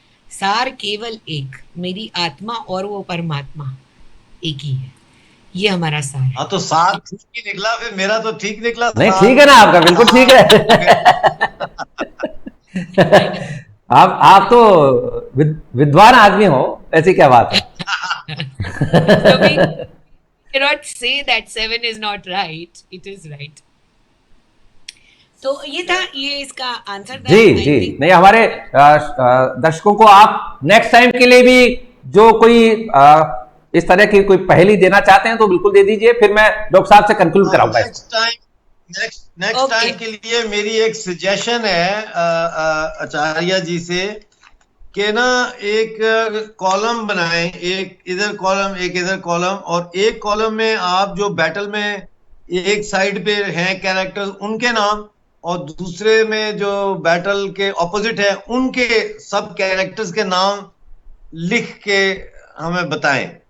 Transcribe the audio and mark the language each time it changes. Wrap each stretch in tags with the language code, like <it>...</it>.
<hi>सार केवल एक, मेरी आत्मा और वो परमात्मा एक ही है। ये हमारा सार है। हाँ, तो 7 ठीक ही निकला, फिर मेरा तो ठीक निकला। नहीं, ठीक है ना आपका, बिल्कुल ठीक है। आप तो विद्वान आदमी हो, ऐसी क्या बात है।</hi> <en>cannot say that 7 is not right, it is right.</en> <hi>तो ये था, ये इसका आंसर था। जी नहीं, हमारे दर्शकों को आप नेक्स्ट टाइम के लिए भी जो कोई इस तरह की कोई पहेली देना चाहते हैं तो बिल्कुल दे दीजिए, फिर मैं डॉक्टर साहब से कंक्लूड कराऊंगा। नेक्स्ट टाइम के लिए मेरी एक सजेशन है आचार्य जी से कि ना एक कॉलम बनाएं, एक इधर कॉलम, एक इधर कॉलम, और एक कॉलम में आप जो बैटल में एक साइड पे हैं कैरेक्टर्स, उनके नाम, और दूसरे में जो बैटल के ऑपोजिट है उनके सब कैरेक्टर्स के नाम लिख के हमें बताएं।</hi>